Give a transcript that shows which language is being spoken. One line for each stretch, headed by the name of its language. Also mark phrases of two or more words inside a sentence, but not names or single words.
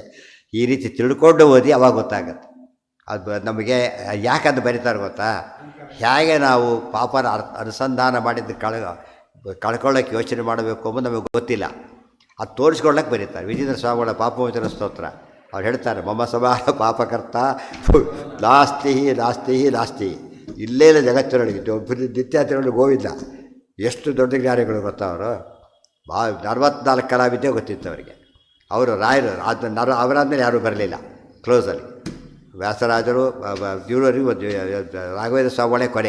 Kannada: ಈ ರೀತಿ ತಿಳ್ಕೊಂಡು ಓದಿ ಅವಾಗ ಗೊತ್ತಾಗುತ್ತೆ. ಅದು ನಮಗೆ ಯಾಕಂದು ಬರೀತಾರೆ ಗೊತ್ತಾ, ಹೇಗೆ ನಾವು ಪಾಪನ ಅನುಸಂಧಾನ ಮಾಡಿದ್ದು ಕಳ್ಕೊಳ್ಳೋಕ್ಕೆ ಯೋಚನೆ ಮಾಡಬೇಕು ಅಂಬುದು ನಮಗೆ ಗೊತ್ತಿಲ್ಲ. ಅದು ತೋರಿಸ್ಕೊಳ್ಳೋಕೆ ಬರೀತಾರೆ. ವಿಜೇಂದ್ರ ಸ್ವಾಮಿಗಳ ಪಾಪಮೋಚನ ಸ್ತೋತ್ರ ಅವ್ರು ಹೇಳ್ತಾರೆ,
Sanskrit: ಮಮ ಸಮಾನ ಪಾಪಕರ್ತ ನಾಸ್ತಿ ನಾಸ್ತಿ ನಾಸ್ತಿ.
Kannada: ಇಲ್ಲೇ ಇಲ್ಲ ಜಗತ್ತಿನೊಳಗಿದ್ದು ಒಬ್ಬರು ನಿತ್ಯ ತಿರುಳು ಗೋವಿಂದ. ಎಷ್ಟು ದೊಡ್ಡ ಜ್ಞಾನಿಗಳು ಗೊತ್ತಾ ಅವರು. 44 ಕಲಾವಿದ್ಯೆ ಗೊತ್ತಿತ್ತು ಅವರಿಗೆ. ಅವರು ರಾಯರು ಅದು ಅವರಾದ್ಮೇಲೆ ಯಾರೂ ಬರಲಿಲ್ಲ ಕ್ಲೋಸಲ್ಲಿ. ವ್ಯಾಸರಾಜರು ದೇವರಿಗೆ ರಾಘವೇಂದ್ರ ಸ್ವಾಮಿಗಳೇ ಕೊನೆ.